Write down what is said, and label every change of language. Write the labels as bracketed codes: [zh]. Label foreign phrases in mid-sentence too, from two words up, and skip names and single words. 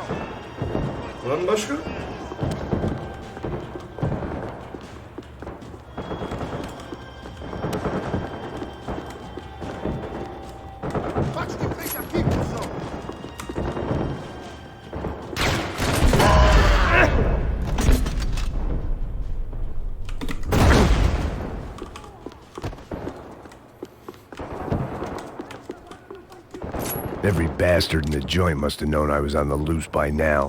[tr] Var mı başka? [pt] Bate de frente aqui, cuzão! [en] Every bastard in the joint must have known I was on the loose by now.